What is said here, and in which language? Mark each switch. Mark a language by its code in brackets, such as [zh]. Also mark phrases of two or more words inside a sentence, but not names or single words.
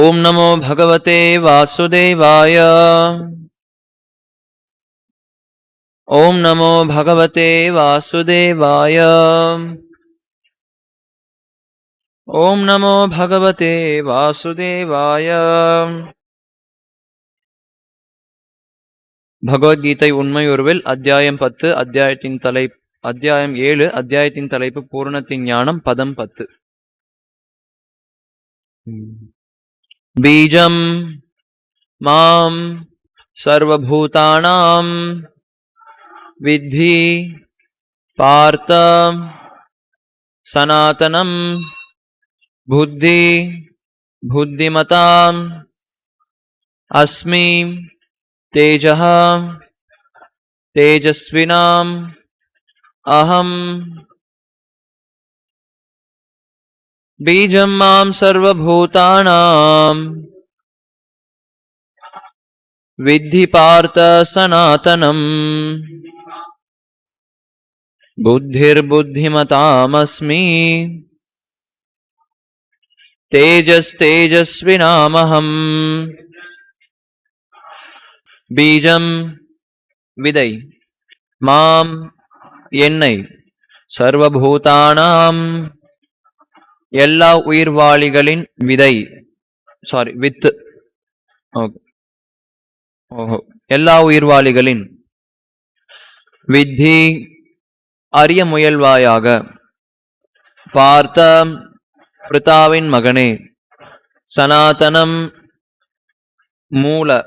[sa] ओम नमो भगवते वासुदेवाय। ओम नमो भगवते वासुदेवाय। ओम नमो भगवते वासुदेवाय। [ta] பகவத்கீதை உண்மையுருவில் அத்தியாயம் 10 அத்தியாயம் 7 அத்தியாயத்தின் தலைப்பு பூரணத்தின் ஞானம் பதம் 10. [sa] बीजं मां सर्वभूतानां विद्धि पार्थ सनातनं बुद्धिमतां अस्मि तेजः तेजस्विनाम् अहम् बीजं मां सर्वभूतानां विद्धि पार्थ सनातनम् बुद्धिर्बुद्धिमतामस्मि तेजस्तेजस्विनामहम्. [ta] பீஜம் விதை, மாம் என்னை, சர்வபூதானாம் எல்லா உயிர்வாளிகளின் விதை, வித்து, எல்லா உயிர்வாளிகளின், வித்தி அறிய முயல்வாயாக, பார்த்த பிருதாவின் மகனே, சனாதனம் மூல,